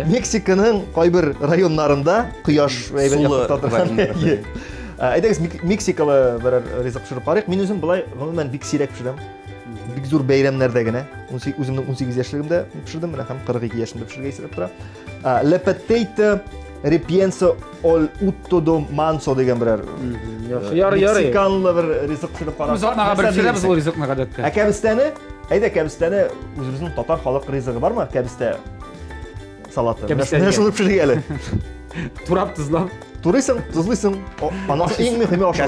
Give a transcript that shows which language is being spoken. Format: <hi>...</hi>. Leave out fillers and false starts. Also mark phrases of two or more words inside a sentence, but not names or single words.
<tt>Мексиканың кайбер районнарында кояш әйбәт Сулы якта торган. районнарда. Әйдәгез Мексикалы бер ризык пешереп карыйк. Мин үзем болай гомумән бик сирәк пешерәм. Бик зур бәйрәмнәрдә генә. Үземнең 18 яшьлегемдә пешердем менә һәм 42 яшьмдә пешергә исәп тора. Le potato repienso al utto do manso деген берәр. Ярый. Мексиканлы бер ризык пешереп карап. Без атнага бер пешерәбез ул ризыкны гадәттә. Кәбестәне, кәбестәне үзебезнең татар халык ризыгы бармы? Кәбестә салаты. Кәбестә Менә шуны пешерик әле. Турап тызлап. Турыйсың, тузлыйсың. Аннан иң мөһиме ашау.</tt>